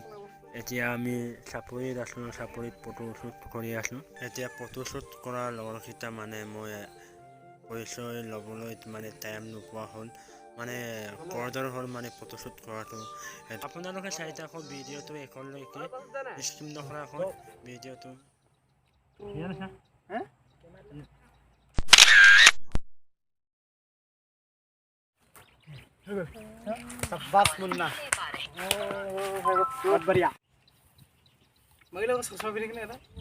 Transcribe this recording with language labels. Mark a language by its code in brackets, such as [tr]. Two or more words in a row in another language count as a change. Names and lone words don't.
[as] এতিয়া আমি চাপৰিত আছো, চাপৰিত [en] photo shoot [as] কৰি আছো। এতিয়া [en] photo shoot [as] কৰাৰ লগৰকেইটা মানে মই পৰিচয় ল'বলৈ মানে টাইম নোপোৱা হ'ল, মানে কৰদৰ হ'ল মানে [en] photo shoot [as] কৰাটো। আপোনালোকে চাই থাকক ভিডিঅ'টো এখনলৈকে স্কিপ নকৰাকৈ ভিডিঅ'টো। [hi] शाबाश मुन्ना बहुत बढ़िया महिला को ससुर भी निकले ना